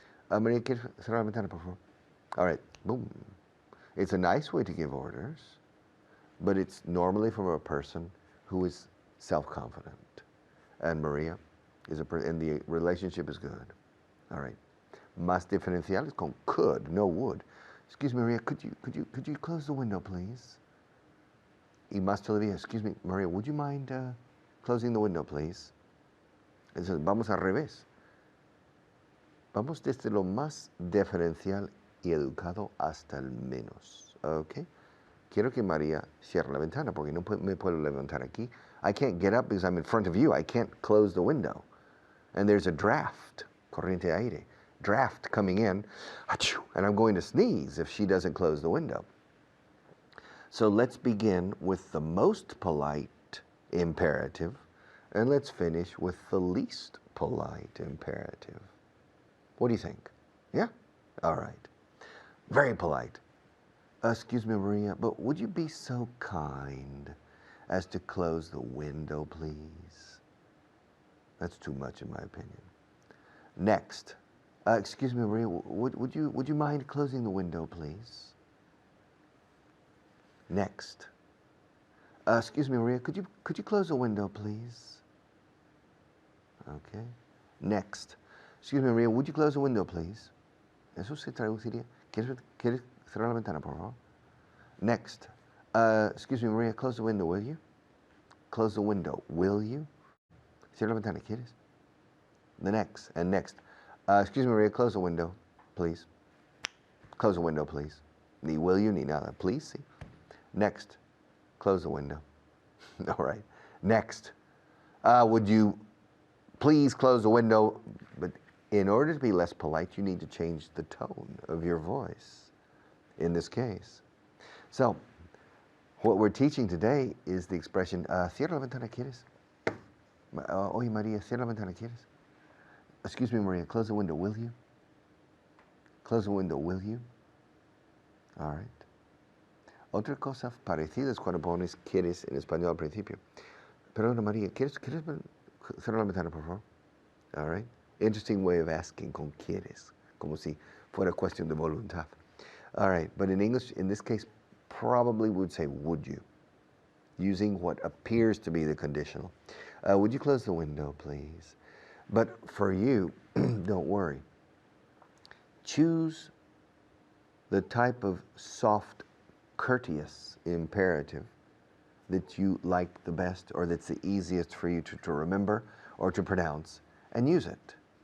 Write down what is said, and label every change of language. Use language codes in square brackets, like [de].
[es] Maria, ¿quieres cerrar la ventana, por favor? [en] All right, boom. It's a nice way to give orders, but it's normally from a person who is self-confident. And Maria is and the relationship is good. All right. [es] Más diferenciales con could, no would. [en] Excuse me, Maria, could you close the window, please? [es] Y más todavía, [en] excuse me, Maria, would you mind closing the window, please? [es] Entonces, vamos al revés. Vamos desde lo más diferencial y educado hasta el menos. ¿Ok? Quiero que María cierre la ventana porque no me puedo levantar aquí. [en] I can't get up because I'm in front of you. I can't close the window. And there's a draft, [es] corriente aire, [en] draft coming in, and I'm going to sneeze if she doesn't close the window. So let's begin with the most polite imperative, and let's finish with the least polite imperative. What do you think? Yeah? All right. Very polite. Excuse me, Maria, but would you be so kind as to close the window, please? That's too much in my opinion. Next. Excuse me, Maria, would you mind closing the window, please? Next. Excuse me, Maria, could you close the window, please? Okay. Next. Excuse me, Maria, would you close the window, please? [es] Eso se traduciría. ¿Quieres cerrar la ventana, por favor? [en] Next. Excuse me, Maria, close the window, will you? Close the window, will you? [es] Cierra la ventana, ¿quieres? [en] The next, and next. Excuse me, Maria, close the window, please. Close the window, please. [es] Ni will you, ni nada. [en] Please, see. Next. Close the window. All right. Next. Would you please close the window? But in order to be less polite, you need to change the tone of your voice in this case. So, what we're teaching today is the expression, [es] cierra la ventana, ¿quieres? Oye, María, cierra la ventana, ¿quieres? [en] Excuse me, Maria, close the window, will you? Close the window, will you? All right. [es] Otra cosa parecida es cuando pones quieres en español al principio. Perdona, María, ¿quieres cerrar la ventana, por favor? [en] All right. Interesting way of asking [es] con quieres, como si fuera cuestión de voluntad. [en] All right, but in English, in this case, probably would say, would you? Using what appears to be the conditional. Would you close the window, please? But for you, don't worry. Choose the type of soft, courteous imperative that you like the best or that's the easiest for you to remember or to pronounce and use it.